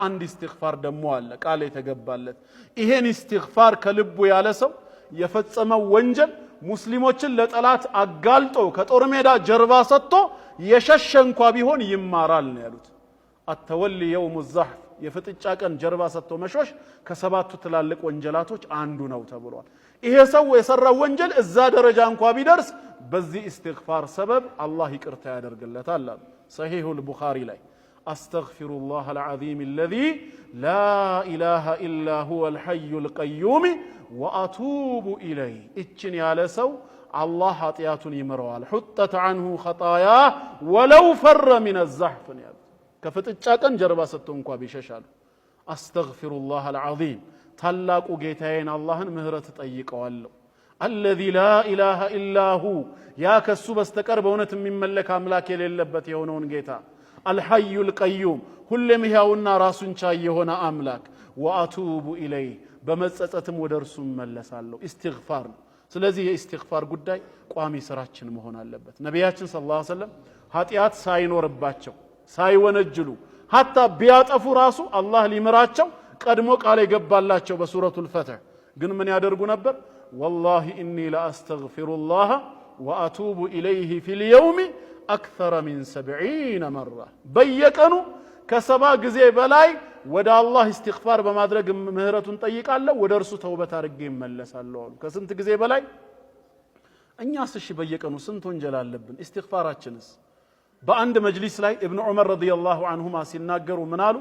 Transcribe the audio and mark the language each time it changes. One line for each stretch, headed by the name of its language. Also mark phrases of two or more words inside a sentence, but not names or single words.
Amharic: አንድ ኢስቲግፋር ደሞ አለ ቃል የተገባለት ይሄን ኢስቲግፋር ከልቡ ያለ ሰው የፈጸመው ወንጀል ሙስሊሞችን ለጠላት አጋልጦ ከጦር ሜዳ ጀርባ ሰጥቶ የሸሸ እንኳ ቢሆን ይማራል ነው ያሉት።
Arabic: التولي يوم الزحف
Amharic: የፍጥጫ ቀን ጀርባ ሰጥቶ መሾሽ ከሰባቱ ትላልቅ ወንጀላቶች አንዱ ነው ተብሏል። ይሄ ሰው የሰራው ወንጀል እዛ ደረጃ እንኳ ቢደርስ በዚህ ኢስቲግፋር ሰበብ አላህ ይቅርታ ያደርግለታል። ሰሂሁል ቡኻሪ ላይ
Arabic: أستغفر الله العظيم الذي لا اله الا هو الحي القيوم واتوب اليه
Amharic: እችን ያለ ሰው አላህ ኃጢያቱን ይምረዋል።
Arabic: حطت عنه خطاياه ولو فر من الزحف
Amharic: ከፍጥጫ ቀን ጀርባ ሰጥቶ እንኳ ቢሸሻል
Arabic: أستغفر الله العظيم
Amharic: ታላቁ ጌታዬን አላህን ምህረት ጠይቀዋለሁ።
Arabic: الذي لا اله الا هو
Amharic: ያ ከሱ በስተቀር በእውነት የሚመለክ አምላክ የሌለበት የሆነውን ጌታ
Arabic: الحي القيوم
Amharic: ሁሌም ሕያውና ራሱን ቻይ የሆነ አምላክ
Arabic: واتوب اليه
Amharic: በመጸጸትም ወደ እርሱ መለሳለሁ። ኢስቲግፋር ስለዚህ የኢስቲግፋር ጉዳይ ቋሚ ስራችን መሆን አለበት። ነብያችን
Arabic: صلى الله عليه وسلم
Amharic: ኃጢያት ሳይኖርባቸው ሳይወነጅሉ ሐታ ቢያጠፉ ራሱ አላህ ሊምራቸው ቀድሞ ቃል የገባላቸው በሱረቱል ፈትህ ግን ምን ያደርጉ ነበር?
Arabic: والله اني لا استغفر الله واتوب اليه في اليوم اكثر من 70 مره
Amharic: በየቀኑ ከሰባ ጊዜ በላይ ወደ አላህ ኢስቲግፋር በማድረግ ምህረቱን ጠይቃለሁ ወደ እርሱ ተውበት አድርጌ እመለሳለሁ አሉ። ከስንት ጊዜ በላይ? እኛስ እሺ በየቀኑ ስንት ወንጀል አለብን? ኢስቲግፋራችንስ? በአንድ መጅሊስ ላይ ኢብኑ ዑመር
Arabic: رضي الله عنهما
Amharic: ሲናገሩ ምን አሉ?